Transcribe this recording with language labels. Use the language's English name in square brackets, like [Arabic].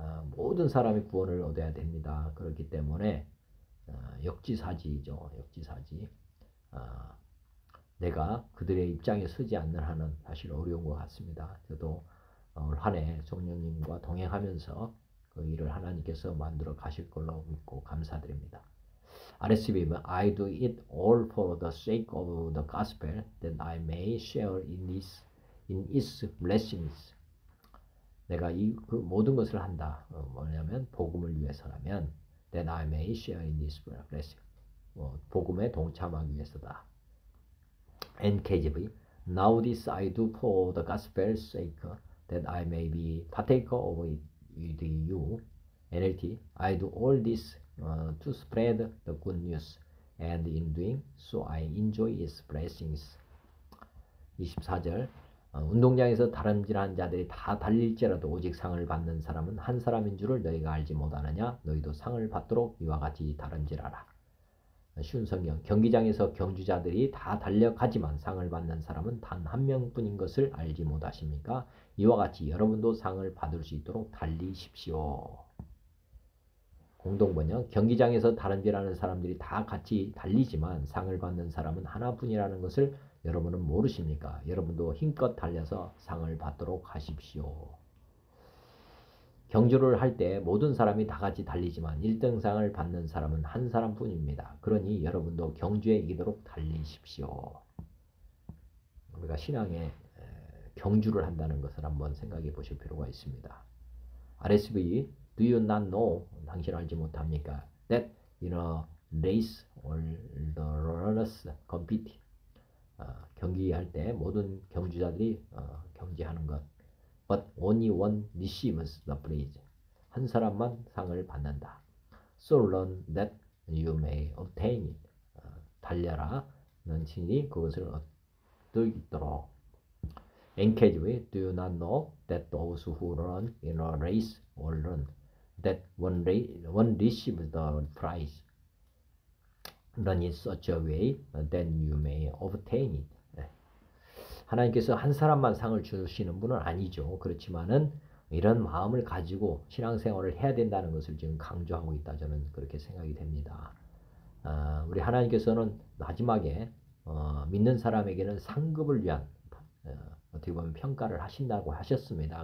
[Korean] 모든 사람이 구원을 얻어야 됩니다. 그렇기 때문에 역지사지이죠. 역지사지. 내가 그들의 입장에 서지 않는 한은 사실 어려운 것 같습니다. 저도 올 한 해 성령님과 동행하면서 그 일을 하나님께서 만들어 가실 걸로 믿고 감사드립니다. [English] RSV는 I do it all for the sake of the gospel that I may share in its blessings. [Korean] 내가 그 모든 것을 한다. 뭐냐면 복음을 위해서라면 [English] that I may share in this blessing. [Korean] 복음에 동참하기 위해서다. [English] NKJV Now this I do for the gospel's sake that I may be partaker of it with you. NLT I do all this to spread the good news and in doing so I enjoy its blessings. [Korean] 24절 운동장에서 다름질한 자들이 다 달릴지라도 오직 상을 받는 사람은 한 사람인 줄을 너희가 알지 못하느냐? 너희도 상을 받도록 이와 같이 다름질하라. 쉬운 성경 경기장에서 경주자들이 다 달려가지만 상을 받는 사람은 단 한 명뿐인 것을 알지 못하십니까? 이와 같이 여러분도 상을 받을 수 있도록 달리십시오. 공동번역 경기장에서 다름질하는 사람들이 다 같이 달리지만 상을 받는 사람은 하나뿐이라는 것을 여러분은 모르십니까? 여러분도 힘껏 달려서 상을 받도록 하십시오. 경주를 할 때 모든 사람이 다 같이 달리지만 1등상을 받는 사람은 한 사람뿐입니다. 그러니 여러분도 경주에 이기도록 달리십시오. 우리가 신앙에 경주를 한다는 것을 한번 생각해 보실 필요가 있습니다. [English] RSV Do you not know? [Korean] 당신 알지 못합니까? [English] That in a race all the runners compete. [Korean] 경기할 때 모든 경주자들이 경기하는 것. [English] But only one receives the praise. [Korean] 한 사람만 상을 받는다. [English] So learn that you may obtain it. [Korean] 달려라. 넌 친히 그것을 얻을 있도록. [English] NKJV Do you not know that those who run in a race all run? That one receives the prize. Run in such a way that you may obtain it. [Korean] 하나님께서 한 사람만 상을 주시는 분은 아니죠. 그렇지만은 이런 마음을 가지고 신앙생활을 해야 된다는 것을 지금 강조하고 있다. 저는 그렇게 생각이 됩니다. 우리 하나님께서는 마지막에 믿는 사람에게는 상급을 위한 어떻게 보면 평가를 하신다고 하셨습니다.